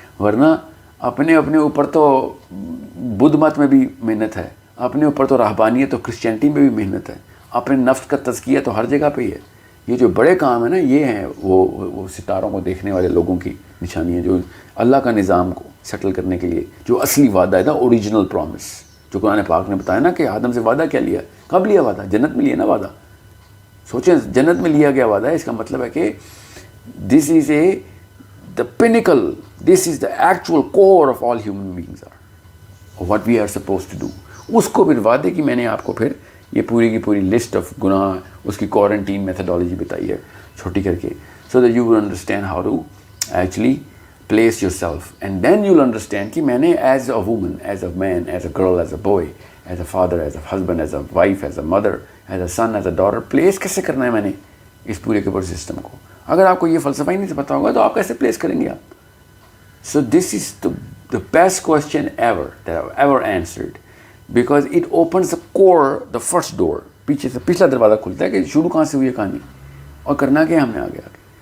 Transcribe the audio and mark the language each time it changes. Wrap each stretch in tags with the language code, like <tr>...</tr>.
<ur>ورنہ اپنے اوپر تو بدھ مت میں بھی محنت ہے، اپنے اوپر تو رہبانیت اور کرسچینٹی میں بھی محنت ہے، اپنے نفس کا تزکیہ تو ہر جگہ پہ ہی ہے. یہ جو بڑے کام ہیں نا یہ ہیں وہ ستاروں کو دیکھنے والے لوگوں کی نشانیاں جو اللہ کا نظام کو سیٹل کرنے کے لیے جو اصلی وعدہ ہے نا اوریجنل پرومس جو قرآن پاک نے بتایا نا کہ آدم سے وعدہ کیا لیا, کب لیا وعدہ؟ جنت میں لیا نا وعدہ. سوچیں جنت میں لیا گیا وعدہ ہے, اس کا مطلب ہے کہ دس از</ur> <en>the pinnacle, this is the actual core of all human beings are, of what we are supposed to do.</en> <ur>اس کو پھر وعدے کی میں نے آپ کو پھر یہ پوری کی پوری لسٹ آف گناہ اس کی کوارنٹین میتھڈالوجی بتائی ہے چھوٹی کر کے,</ur> <en>so that you will understand how to actually place yourself, and then you'll understand</en> <ur>کہ میں نے</ur> <en>as a woman, as a man, as a girl, as a boy, as a father, as a husband, as a wife, as a mother, as a son, as a daughter, place</en> <ur>کیسے کرنا ہے میں نے اس پورے کے پورے system کو. اگر آپ کو یہ فلسفہ ہی نہیں پتا ہوگا تو آپ کیسے پلیس کریں گے آپ؟ سو دس از</ur> <en>the best question ever that I've ever answered, because it opens the core, the first door.</en> <ur>پیچھے سے پچھلا دروازہ کھلتا ہے کہ شروع کہاں سے ہوئی ہے کہانی اور کرنا کیا ہم نے آگے آگے.</ur>